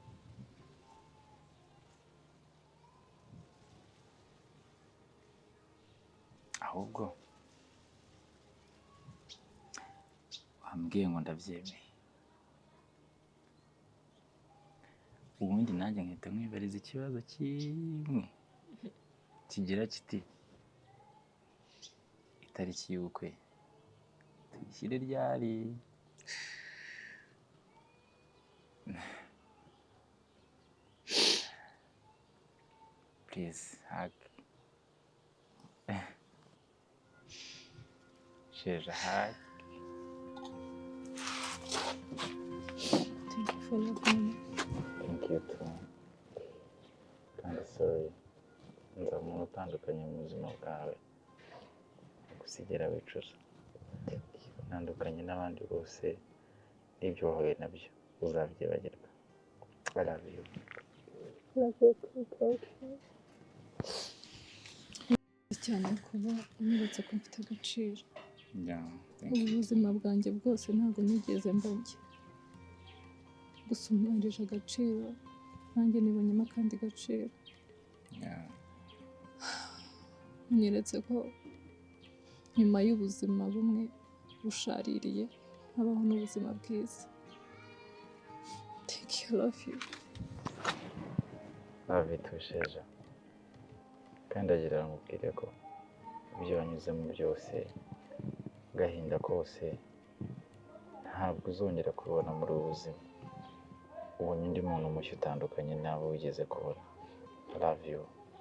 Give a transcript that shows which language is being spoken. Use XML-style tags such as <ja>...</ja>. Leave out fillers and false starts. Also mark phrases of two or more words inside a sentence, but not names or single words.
<rw>Ahubwo wambwiye ngo ndabyemeye, ubundi nanjye nkahita nkwibariza ikibazo kimwe kigira kiti itariki y'ubukwe tuyishyire ryari?</rw> <en>Please hug. Sheja hug. Thank you for your time. Thank you too.</en> <rw>Kandi sorry, nza umuntu utandukanye mu buzima bwawe, gusigera wicuza. Ntandukanye n'abandi bose, n'ibyo wahuye nabyo uzabyibagirwa.</rw> <en>I love you.</en> <rw>Cyane kuba unyeretse ko mfite agaciro.</rw> <en>Yeah, thank</en> <rw>Ubu</rw> <en>you.</en> <rw>buzima bwanjye bwose ntabwo nigeze mbabye, gusa umwanjije agaciro, nanjye nibonyemo akandi gaciro.</rw> <en>Yeah.</en> <rw>Unyeretse ko nyuma y'ubuzima bumwe bushaririye habaho n'ubuzima bwiza.</rw> <en>Thank you, love you. Love you too, Sheja.</en> <rw>Kandi agira ngo ubwire ko ibyo wanyuzemo byose, agahinda kose, ntabwo uzongera kubibona muri ubu buzima. Ubonye undi muntu mushya utandukanye nawe wigeze kubona.</rw> <en>I love you.</en>